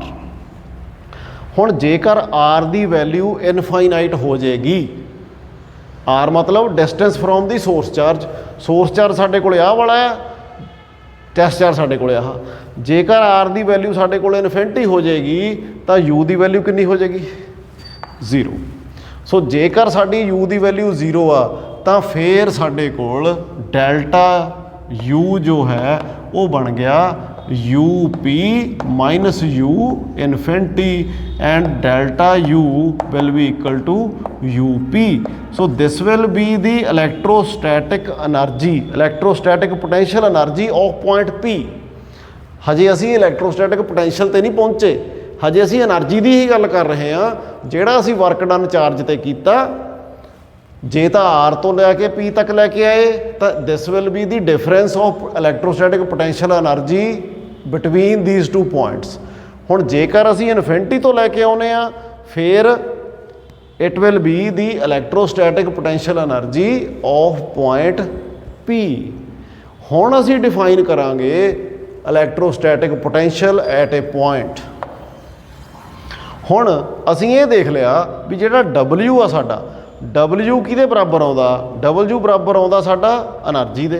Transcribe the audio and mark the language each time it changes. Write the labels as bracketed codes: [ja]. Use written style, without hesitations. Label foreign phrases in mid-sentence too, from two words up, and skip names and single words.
[pa] ਹੁਣ ਜੇਕਰ r ਦੀ ਵੈਲਿਊ ਇਨਫਾਈਨਾਈਟ ਹੋ ਜਾਏਗੀ, r ਮਤਲਬ [en] distance from the source charge, source charge [pa] ਸਾਡੇ ਕੋਲ ਆਹ ਵਾਲਾ ਆ, [en] test charge [pa] ਸਾਡੇ ਕੋਲ ਆਹ। ਜੇਕਰ r ਦੀ ਵੈਲਿਊ ਸਾਡੇ ਕੋਲ ਇਨਫਿਨਿਟੀ ਹੋ ਜਾਏਗੀ ਤਾਂ u ਦੀ ਵੈਲਿਊ ਕਿੰਨੀ ਹੋ ਜਾਏਗੀ? 0। ਸੋ ਜੇਕਰ ਸਾਡੀ u ਦੀ ਵੈਲਿਊ 0 ਆ ਤਾਂ ਫਿਰ ਸਾਡੇ ਕੋਲ ਡੈਲਟਾ u ਜੋ ਹੈ ਉਹ ਬਣ ਗਿਆ [en] UP minus U infinity and delta U will be equal to UP. So this will be the electrostatic energy, electrostatic potential energy of point P. [pa] ਹਜੇ ਅਸੀਂ [en] electrostatic potential [pa] ਤੇ ਨਹੀਂ ਪਹੁੰਚੇ, ਹਜੇ ਅਸੀਂ એનર્ਜੀ ਦੀ ਹੀ ਗੱਲ ਕਰ ਰਹੇ ਹਾਂ। ਜਿਹੜਾ ਅਸੀਂ [en] work done [pa] ਚਾਰਜ ਤੇ ਕੀਤਾ, ਜੇ ਤਾਂ R ਤੋਂ ਲੈ ਕੇ P ਤੱਕ ਲੈ ਕੇ ਆਏ ਤਾਂ [en] this will be the difference of electrostatic potential energy between these two points. [pa] ਹੁਣ जेकर ਅਸੀਂ ਇਨਫਿਨਿਟੀ ਤੋਂ ਲੈ ਕੇ ਆਉਨੇ ਆ ਫਿਰ [en] it will be the electrostatic potential energy of point P। [pa] ਹੁਣ ਅਸੀਂ ਡਿਫਾਈਨ ਕਰਾਂਗੇ [en] electrostatic potential at a point. [pa] ਹੁਣ ਅਸੀਂ ਇਹ ਦੇਖ ਲਿਆ ਵੀ ਜਿਹੜਾ W ਆ ਸਾਡਾ, W ਕਿਹਦੇ ਬਰਾਬਰ ਆਉਂਦਾ? W ਬਰਾਬਰ ਆਉਂਦਾ ਸਾਡਾ એનર્ਜੀ ਦੇ।